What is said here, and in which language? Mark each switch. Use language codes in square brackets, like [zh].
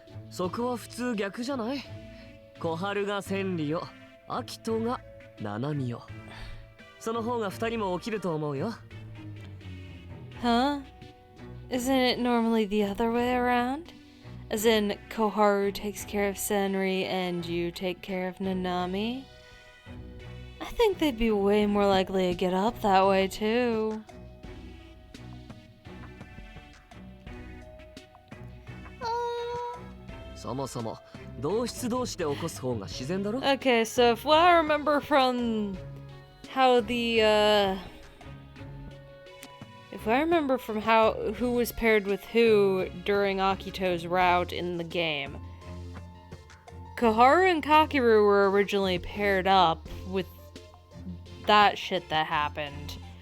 [ja] そこは普通逆じゃない？小春が千里を、秋人が七海を。その方が二人も起きると思うよ。 [en] Huh? Isn't it normally the other way around? As in, Koharu takes care of Senri and you take care of Nanami? I think they'd be way more likely to get up that way too. Uh... [ja] そもそも同質同士で起こす方が自然だろ。 [en] Okay, so if what I remember from how if I remember from how who was paired with who during Akito's route in the game, Koharu and Kakeru were originally paired up with that shit that happened.